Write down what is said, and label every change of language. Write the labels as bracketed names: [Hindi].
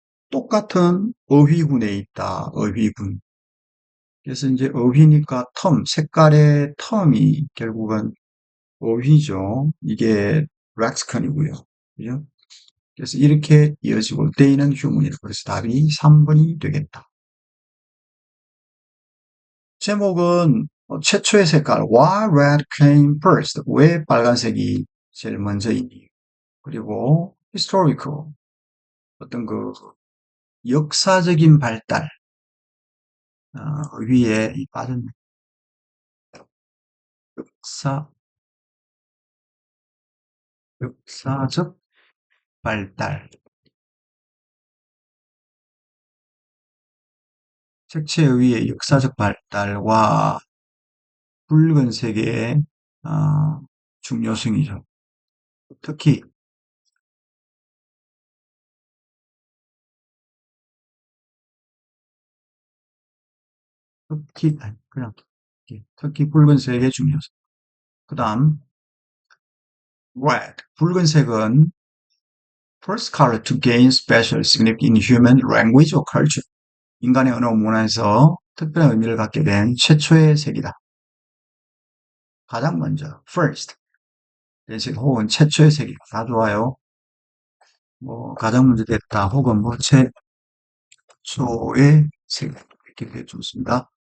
[Korean] 똑같은 어휘군에 있다. 어휘군. 그래서 이제 어휘니까 색깔의 텀이 결국은 어휘죠. 이게 렉스컨이고요. 그죠? 그래서 이렇게 이어지고 [English] they [Korean] 는 human이다. 그래서 답이 3번이 되겠다. 제목은 최초의 색깔 [English] Why red came first? [Korean] 왜 빨간색이 제일 먼저이니? 그리고 historical, 어떤 그 역사적인 발달, 위에 빠졌네. 역사, 역사적 발달. 색채 위의 역사적 발달과 붉은색의 중요성이죠. 특히 아니, 그냥 특히 붉은색의 중요성. 그 다음 [English] red, [Korean] 붉은색은 [English] first color to gain special significance in human language or culture. [Korean] 인간의 언어 문화에서 특별한 의미를 갖게 된 최초의 색이다. 가장 먼저 first, 색 혹은 최초의 색이다. 다 좋아요. 뭐 가장 먼저 됐다 혹은 뭐 최초의 색, 이렇게 되어 좋습니다.